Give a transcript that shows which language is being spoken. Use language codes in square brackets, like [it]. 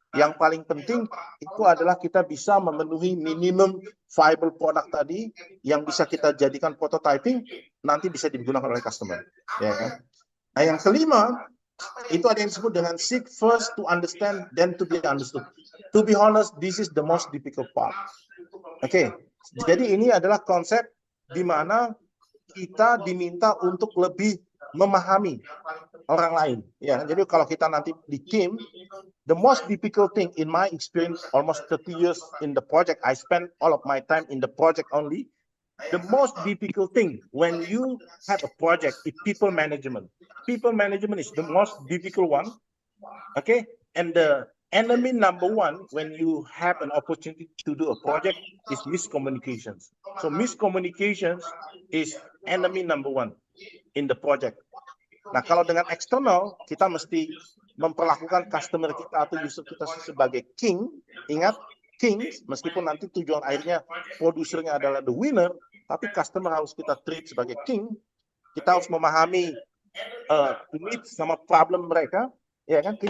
[id] Yang paling penting itu adalah kita bisa memenuhi minimum viable product tadi yang bisa kita jadikan prototyping, nanti bisa digunakan oleh customer. Ya kan? Nah, yang kelima, itu ada yang disebut dengan [en] seek first to understand, then to be understood. To be honest, this is the most difficult part. [id] Oke, jadi ini adalah konsep di mana kita diminta untuk lebih memahami orang lain. Ya, jadi kalau kita nanti di tim, [en] the most difficult thing in my experience, almost 30 years in the project, I spend all of my time in the project only. The most difficult thing when you have a project is people management. People management is the most difficult one. Okay, and the enemy number one when you have an opportunity to do a project is miscommunications. So miscommunications is enemy number one in the project. [id] Nah, kalau dengan eksternal, kita mesti memperlakukan customer kita atau user kita sebagai king. Ingat, king, meskipun nanti tujuan akhirnya produsernya adalah the winner, tapi customer harus kita treat sebagai king. Kita harus memahami needs sama problem mereka, ya kan?